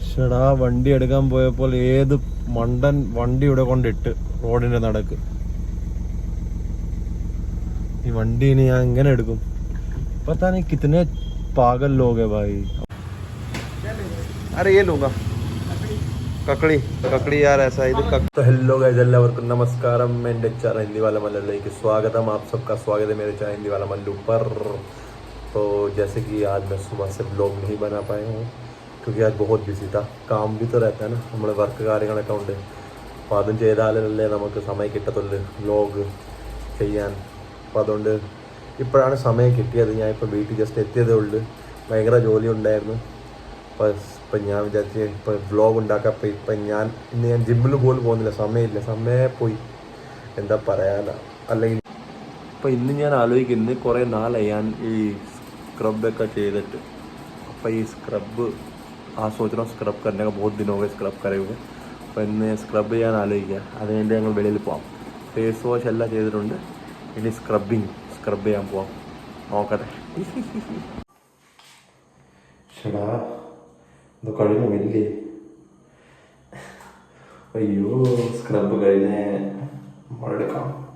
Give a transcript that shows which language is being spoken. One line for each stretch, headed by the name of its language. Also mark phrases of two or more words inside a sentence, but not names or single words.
Malayalam: ഷടാ വണ്ടി എടുക്കാൻ പോയപ്പോൾ ഏത് മണ്ടൻ വണ്ടി ഇവിടെ കൊണ്ടിട്ട് റോഡിന്റെ നടക്ക്. ഈ വണ്ടി ഇനി ഞാൻ എങ്ങനെ എടുക്കും?
Hindi: पता नहीं कितने पागल लोग है भाई. अरे ये लूंगा ककड़ी ककड़ी यार ऐसा इधर तो
English: hello guys
Malayalam: എല്ലാവർക്കും നമസ്കാരം. എൻ്റെ ചാനൽ ഹിന്ദി वाला मल्लूലേക്ക് स्वागतम.
Hindi: आप सबका स्वागत है मेरे चैनल हिंदी वाला मल्लू पर. तो जैसे कि आज मैं सुबह से ब्लॉग नहीं बना पाया हूँ क्योंकि आज बहुत बिजी था. काम भी तो रहता है ना,
Malayalam: നമ്മുടെ വർക്ക് കാര്യങ്ങളൊക്കെ ഉണ്ട്. അപ്പോൾ അതും ചെയ്താലല്ലേ നമുക്ക് സമയം കിട്ടത്തുള്ളൂ വ്ലോഗ് ചെയ്യാൻ. അപ്പോൾ അതുകൊണ്ട് ഇപ്പോഴാണ് സമയം കിട്ടിയത്. ഞാൻ ഇപ്പോൾ വീട്ടിൽ ജസ്റ്റ് എത്തിയതേ ഉള്ളൂ. ഭയങ്കര ജോലി ഉണ്ടായിരുന്നു. ഇപ്പം ഞാൻ വിചാരിച്ച് ഇപ്പോൾ വ്ലോഗ് ഉണ്ടാക്കാം. അപ്പോൾ ഇപ്പം ഇന്ന് ഞാൻ ജിമ്മിൽ പോലും പോകുന്നില്ല, സമയമില്ല, സമയം പോയി, എന്താ പറയാനാ. അല്ലെങ്കിൽ അപ്പോൾ ഇന്ന് ഞാൻ ആലോചിക്കുന്നത് കുറേ നാളായി ഞാൻ ഈ സ്ക്രബൊക്കെ ചെയ്തിട്ട്. അപ്പോൾ ഈ സ്ക്രബ്
Hindi: सोच रहा हूँ स्क्रब करने का, बहुत दिन हो गए स्क्रब करे हुए.
Malayalam: അപ്പോൾ ഇന്ന് സ്ക്രബ് ചെയ്യാൻ ആലോചിക്കുക. അതിനുവേണ്ടി ഞങ്ങൾ വെളിയിൽ പോകാം. ഫേസ് വാഷ് എല്ലാം ചെയ്തിട്ടുണ്ട്. ഇനി സ്ക്രബ് ചെയ്യാൻ പോവാം. നോക്കട്ടെ. ഷടാ ഇത് കഴിഞ്ഞു വലിയ. അയ്യോ സ്ക്രബ് കഴിഞ്ഞ് നമ്മളെടുക്കാം.